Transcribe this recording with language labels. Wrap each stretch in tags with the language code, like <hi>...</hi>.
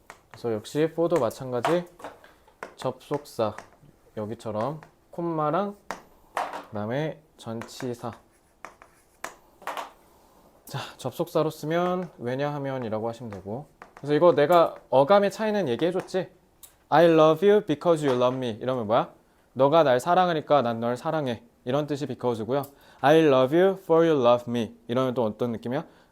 <ko>그래서 역시 for도 마찬가지 접속사 여기처럼 콤마랑 그다음에 전치사. 자, 접속사로 쓰면 왜냐하면이라고 하시면 되고. 그래서 이거 내가 어감의 차이는 얘기해줬지?</ko> <en>I love you because you love me</en> <ko>이러면 뭐야? 너가 날 사랑하니까 난 널 사랑해 이런 뜻이 because고요.</ko> <en>I love you for you love me</en> <ko>이러면 또 어떤 느낌이야?</ko>